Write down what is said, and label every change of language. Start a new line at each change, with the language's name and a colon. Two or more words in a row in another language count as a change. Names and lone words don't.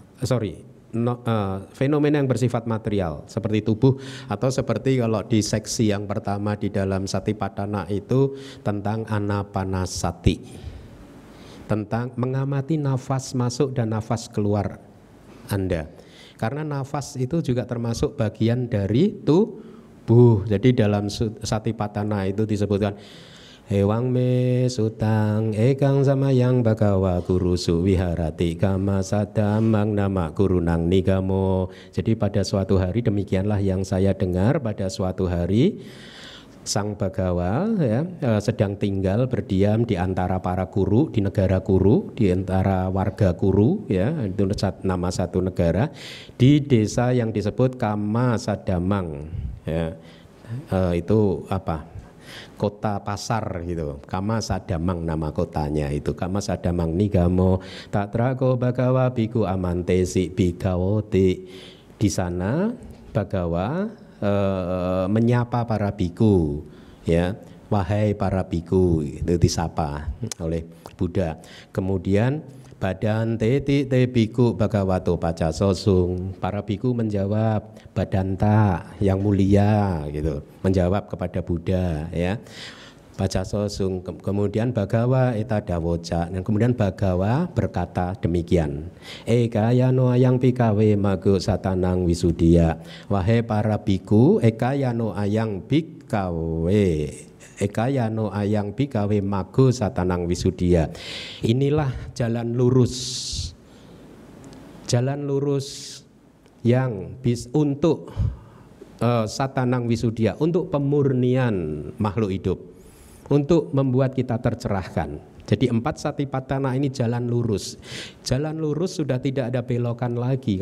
Indonesian: Fenomena yang bersifat material seperti tubuh, atau seperti kalau di seksi yang pertama di dalam Satipadhana itu tentang anapanasati, tentang mengamati nafas masuk dan nafas keluar Anda, karena nafas itu juga termasuk bagian dari tubuh. Jadi dalam Satipadhana itu disebutkan
Pali: Ewang me sutang ekang samayang bagawa kurusu wiharati kama sadamang nama kurunang nigamo.
Indonesian: Jadi pada suatu hari, demikianlah yang saya dengar, pada suatu hari Sang Bagawa sedang tinggal berdiam di antara para Kuru, di negara Kuru, di antara warga Kuru, ya, itu nama satu negara, di desa yang disebut Kama Sadamang, ya. Itu apa? Kota pasar gitu. Kama Sadamang nama kotanya itu.
Pali: Kama Sadamang nigamo tatrako Bagawa biku amantesi bigawoti.
Indonesian: Di sana Bagawa menyapa para biku, ya, wahai para biku, itu disapa oleh Buddha. Kemudian
Pali: badan te biku Bhagavato pacasosung,
Indonesian: para biku menjawab badanta yang mulia gitu, menjawab kepada Buddha, ya. Pacasosung, kemudian
Pali: Bagawa eta dawoca,
Indonesian: dan kemudian Bagawa berkata demikian.
Pali: Eka yano ayang pikawe mago satanang wisudia.
Indonesian: Wahai para biku,
Pali: eka yano ayang pikawe, eka yano ayang pikawe mago satanang wisudia.
Indonesian: Inilah jalan lurus. Jalan lurus yang untuk
Pali: satanang wisudia,
Indonesian: untuk pemurnian makhluk hidup, untuk membuat kita tercerahkan. Jadi 4 satipatthana ini jalan lurus. Jalan lurus sudah tidak ada belokan lagi.